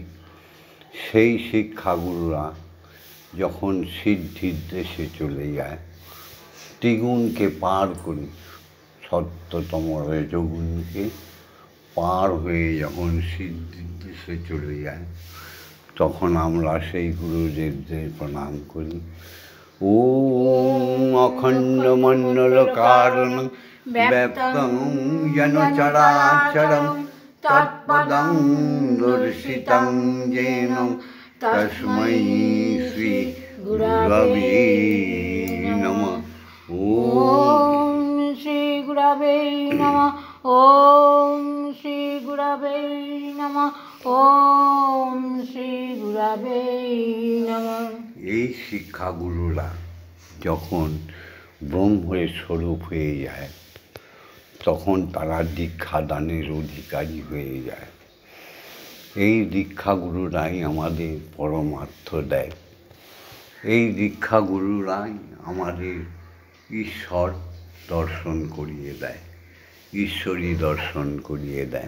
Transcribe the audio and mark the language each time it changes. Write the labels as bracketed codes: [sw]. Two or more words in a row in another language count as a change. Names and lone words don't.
[bn] সেই শিক্ষাগুরুরা যখন সিদ্ধির দেশে চলে যায়, ত্রিগুণকে পার করে, সত্যতম রজগুণকে পার হয়ে যখন সিদ্ধির দেশে চলে যায়, তখন আমরা সেই গুরুদেবদের প্রণাম করি। [sa] ওম অখণ্ডমণ্ডলকারণং ব্যাপ্তং যেন চরাচরং তৎপদং দর্শিতং येन তস্मै শ্রী গুরবে নমঃ। ওম শ্রী গুরবে নমঃ। ওম শ্রী গুরবে নমঃ। ওম শ্রী গুরবে নমঃ। [bn] এই শিক্ষাগুরুরা যখন ব্রহ্মের স্বরূপ হয়ে যায়, তখন তারা দীক্ষাদানের অধিকারী হয়ে যায়। এই দীক্ষাগুরুরাই আমাদের পরমার্থ দেয়। এই দীক্ষাগুরুরাই আমাদের ঈশ্বর দর্শন করিয়ে দেয়, ঈশ্বরী দর্শন করিয়ে দেয়।